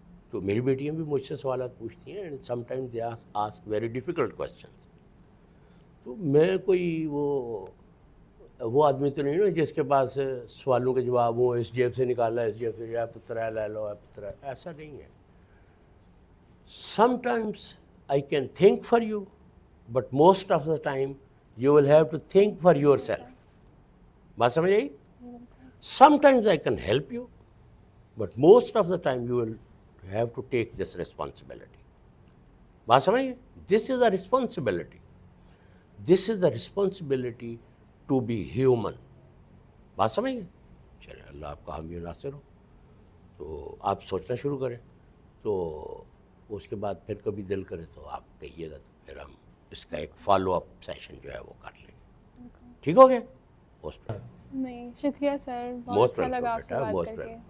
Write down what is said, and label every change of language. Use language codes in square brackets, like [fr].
[ur] تو میری بیٹیاں بھی مجھ سے سوالات پوچھتی ہیں، [en] And some time they ask very difficult questions. [ur] تو میں کوئی وہ آدمی تو نہیں نا جس کے پاس سوالوں کے جواب ہوں، اس جیب سے نکالا، اس جیب سے یا پتر ہے لے لو، پتر ہے، ایسا نہیں ہے. [en] Sometimes I can think for you, but most of the time you will have to think for yourself. [ur] بات سمجھ آئی؟ [en] Sometimes I can help you, but most of the time you will have to take this responsibility. [ur] بات سمجھ آئی؟ [en] This is a responsibility. This is the responsibility to be human. [ur] بات سمجھ گئے؟ چلے، اللہ آپ کا حامی و ناصر ہو. تو آپ سوچنا شروع کریں، تو اس کے بعد پھر کبھی دل کرے تو آپ کہیے گا، تو پھر ہم اس کا ایک فالو اپ سیشن جو ہے وہ کر لیں گے. ٹھیک ہو گیا؟ نہیں، شکریہ سر، بہت اچھا لگا آپ سے بات کر کے.